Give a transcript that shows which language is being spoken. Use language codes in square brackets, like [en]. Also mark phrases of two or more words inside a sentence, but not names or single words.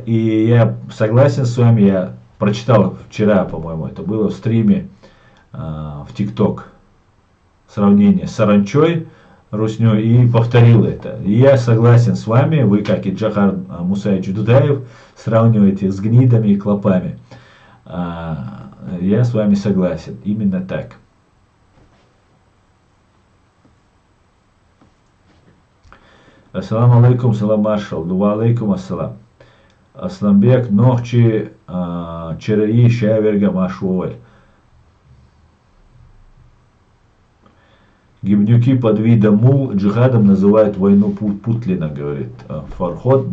[ru] И я согласен с вами, я прочитал вчера, по-моему, это было в стриме в ТикТок, сравнение с саранчой, русней, и повторил это. И я согласен с вами, вы, как и Джахар Мусаевич Дудаев, сравниваете с гнидами и клопами. Я с вами согласен, именно так. [ar] السلام عليكم, [ce] салам маршал, [ar] دعا عليكم السلام. [ru] Асламбек, Нохчи, Чераи, Шаверга, Машуэль. Гибнюки под видом мул джихадом называют войну Путлина, говорит Фархот.